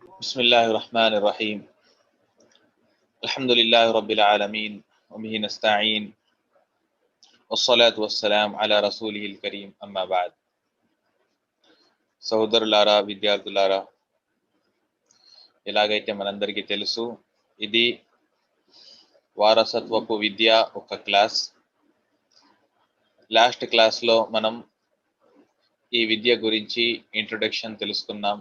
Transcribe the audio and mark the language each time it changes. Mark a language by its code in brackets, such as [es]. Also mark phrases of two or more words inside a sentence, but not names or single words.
[ar] بسم الله الرحمن الرحيم الحمد لله رب العالمين وبه نستعين والصلاة والسلام على رسوله الكريم أما بعد [te] సహోదరులారా విద్యార్థులారా ఎలాగైతే మనందరికీ తెలుసు ఇది వారసత్వపు విద్య ఒక క్లాస్. [en] last class [te] మనం ఈ విద్య గురించి ఇంట్రొడక్షన్ తెలుసుకున్నాం.